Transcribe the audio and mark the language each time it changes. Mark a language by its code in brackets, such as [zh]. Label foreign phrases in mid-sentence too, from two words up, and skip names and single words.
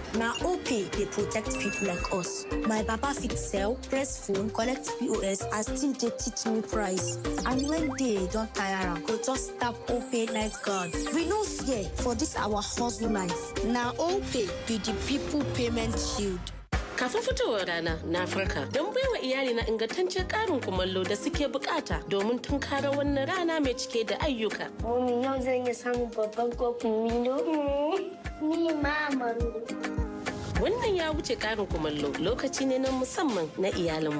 [pcm] Now OPay, they protect people like us. My Baba fit sell, press phone, collect POS, and still they teach me price. And when they don't tire, go just tap OPay night guard. We no fear for this our hustle life. Now OPay be the people payment shield. [ha] Kafin fitowar rana na Afirka, don baiwa iyali na ingantaccen ƙarin kumallo da suke bukata domin tunkara wannan rana mai cike da ayyuka. Mami, yau zan yi samun babban kofin Milo. Ni mama. Wannan ya wuce ƙarin kumallo, lokaci ne na musamman na iyalinmu.